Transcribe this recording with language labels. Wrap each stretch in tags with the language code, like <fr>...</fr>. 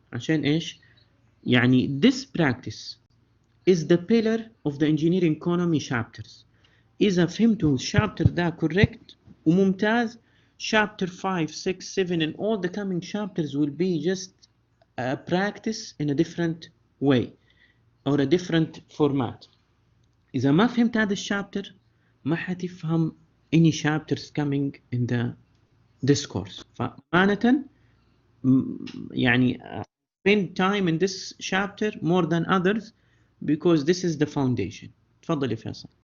<ar>عشان ايش؟ يعني</ar> <en>this practice is the pillar of the engineering economy chapters.</en> <ar>إذا فهمتوا</ar> <en>chapter</en> <ar>ده</ar> <en>correct</en> <ar>وممتاز,</ar> <en>chapter 5, 6, 7 and all the coming chapters will be just a practice in a different way or a different format.</en> <ar>إذا ما فهمت هذا الشابتر ما حتفهم</ar> <en>any chapters coming in the discourse.</en> <ar>فأمانة يعني</ar> <en>spend time in this chapter more than others because this is the foundation.</en> <ar>تفضل يا فيصل.</ar>